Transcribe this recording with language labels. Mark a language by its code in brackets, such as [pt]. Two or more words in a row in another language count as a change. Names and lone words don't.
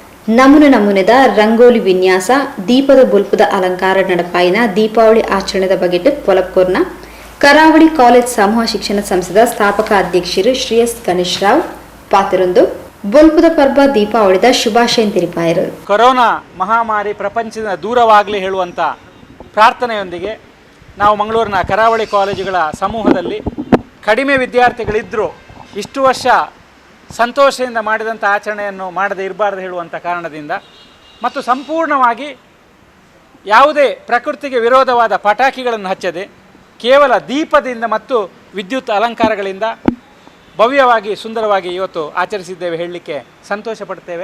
[tcy] ನಮೂನೆದ ರಂಗೋಲಿ ವಿನ್ಯಾಸ ದೀಪದ ಬುಲ್ಪದ ಅಲಂಕಾರ ನಡಪಾಯಿನ ದೀಪಾವಳಿ ಆಚರಣೆದ ಬಗೆಟ್ ಪೊಲಪ್ಕೋರ್ನ ಕರಾವಳಿ ಕಾಲೇಜ್ ಸಮೂಹ ಶಿಕ್ಷಣ ಸಂಸ್ಥೆದ ಸ್ಥಾಪಕ ಅಧ್ಯಕ್ಷರು ಶ್ರೀ ಎಸ್ ಗಣೇಶ್ ರಾವ್ ಪಾತಿರೊಂದು ಬೊಲ್ಪದ ಪರ್ಬ ದೀಪಾವಳಿದ ಶುಭಾಶಯ ತಿರಿಪಾಯರು. [kn] ಕೊರೋನಾ ಮಹಾಮಾರಿ ಪ್ರಪಂಚದ ದೂರವಾಗಲಿ ಹೇಳುವಂಥ ಪ್ರಾರ್ಥನೆಯೊಂದಿಗೆ ನಾವು ಮಂಗಳೂರಿನ ಕರಾವಳಿ ಕಾಲೇಜುಗಳ ಸಮೂಹದಲ್ಲಿ ಕಡಿಮೆ ವಿದ್ಯಾರ್ಥಿಗಳಿದ್ದರೂ ಇಷ್ಟು ವರ್ಷ ಸಂತೋಷದಿಂದ ಮಾಡಿದಂಥ ಆಚರಣೆಯನ್ನು ಮಾಡದೇ ಇರಬಾರ್ದು ಹೇಳುವಂಥ ಕಾರಣದಿಂದ ಮತ್ತು ಸಂಪೂರ್ಣವಾಗಿ ಯಾವುದೇ ಪ್ರಕೃತಿಗೆ ವಿರೋಧವಾದ ಪಟಾಕಿಗಳನ್ನು ಹಚ್ಚದೆ ಕೇವಲ ದೀಪದಿಂದ ಮತ್ತು ವಿದ್ಯುತ್ ಅಲಂಕಾರಗಳಿಂದ ಭವ್ಯವಾಗಿ ಸುಂದರವಾಗಿ ಇವತ್ತು ಆಚರಿಸಿದ್ದೇವೆ ಹೇಳಲಿಕ್ಕೆ ಸಂತೋಷ ಪಡ್ತೇವೆ.